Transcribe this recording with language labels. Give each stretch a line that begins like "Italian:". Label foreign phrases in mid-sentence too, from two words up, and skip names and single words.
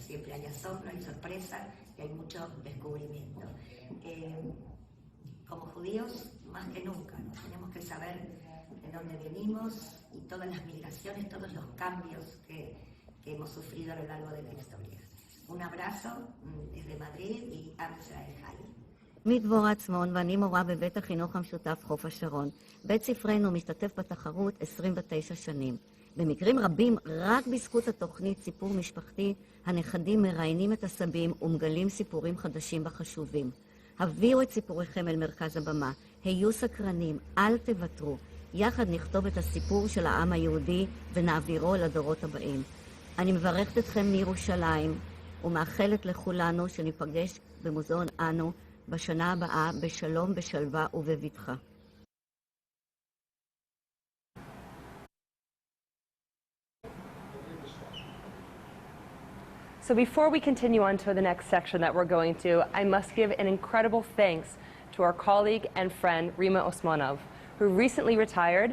Spanish: Siempre hay asombro, hay sorpresa y hay mucho descubrimiento. Como judíos, más que nunca, ¿no? Tenemos que saber de dónde venimos y todas las migraciones, todos los cambios que hemos sufrido a lo largo de la historia. Un abrazo desde Madrid y
Hebrew: עם ישראל חי. שמי דבורה עצמון ואני מורה בבית החינוך המשותף חוף השרון. בית ספרנו משתתף בתחרות 29 שנים. במקרים רבים, רק בזכות התוכנית סיפור משפחתי, הנכדים מראיינים את הסבים ומגלים סיפורים חדשים וחשובים. הביאו את סיפוריכם אל מרכז הבמה, היו סקרנים, אל תוותרו. יחד נכתוב את הסיפור של העם היהודי ונעבירו לדורות הבאים. אני מברכת אתכם מירושלים ומאחלת לכולנו שניפגש במוזיאון אנו בשנה הבאה בשלום, בשלווה ובבטחה.
English: So before we continue on to the next section that we're going to, I must give an incredible thanks to our colleague and friend, Rima Osmanov, who recently retired.